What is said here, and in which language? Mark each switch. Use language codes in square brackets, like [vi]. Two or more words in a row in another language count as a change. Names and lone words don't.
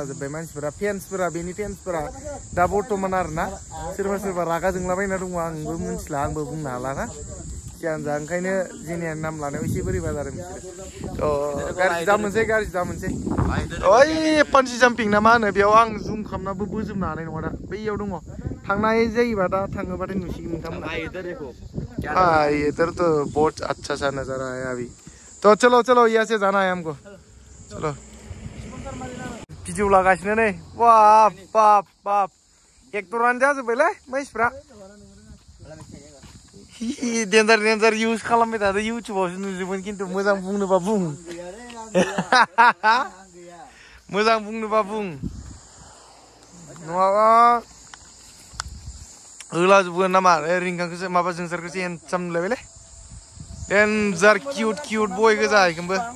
[brx] जोब्बाय मानसिफोरा बेनि फेन्सफोरा दा बर्थमान आरोना सोरबा रागा जोंलाबायना दङ आंबो मिथिला आंबो बुंनो हाला ना जियानो जा ओंखायनो जेनियानि नाम लानायाव एसे बोरैबा जादों बिसोरो गाज्रि दा मोनसै ओइ पान्जि जाम्पिं ना मा होनो बेयाव आं जुम खालामनाबो बोजोबनो हानाय नङा दा बैयाव दङ थांनाय जायोबा दा थाङोबाथाय नुसिगोन नोंथांमोना [hi] इधर तो बहुत अच्छा सा नजारा है अभी तो चलो यहाँ से जाना है हमको चलो [brx] भिडिअ लागासिनो नै बाप एक्टरानो जाजोब्बायलै मानसिफ्रा डेन्जार इउज खालामबाय थादों इउटुबावसो नुजोबगोन खिन्थु मोजां बुंनोबा बुं मोजां बुंनोबा बुं नङाबा होलाजोबगोन नामा रिंखांखौसो माबा जोंसारखौसो हेन्डसाम नुलायबायलै डेन्जार [en] cute boy [brx] गोजा इखौबो